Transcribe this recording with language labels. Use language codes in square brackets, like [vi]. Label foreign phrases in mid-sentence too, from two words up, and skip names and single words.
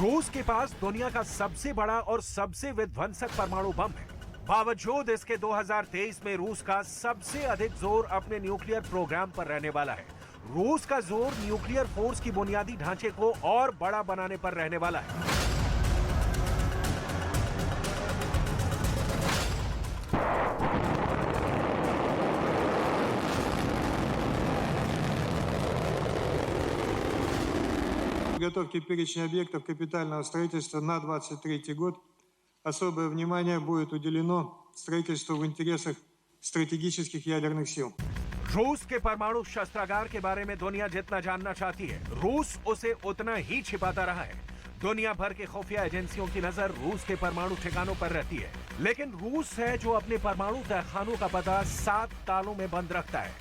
[hi] रूस के पास दुनिया का सबसे बड़ा और सबसे विध्वंसक परमाणु बम है। बावजूद इसके 2023 में रूस का सबसे अधिक जोर अपने न्यूक्लियर प्रोग्राम पर रहने वाला है। रूस का जोर न्यूक्लियर फोर्स की बुनियादी ढांचे को और बड़ा बनाने पर रहने वाला है। [ru] Подготовки перечня объектов капитального строительства на 2023 год особое внимание будет уделено строительству в интересах стратегических ядерных сил. [hi] रूस के परमाणु शस्त्रागार के बारे में दुनिया जितना जानना चाहती है, रूस उसे उतना ही छिपाता रहा है। दुनिया भर के खुफिया एजेंसियों की नजर रूस के परमाणु ठिकानों पर रहती है, लेकिन रूस है जो अपने परमाणु तहखानों का पता 7 तालों में बंद रखता है।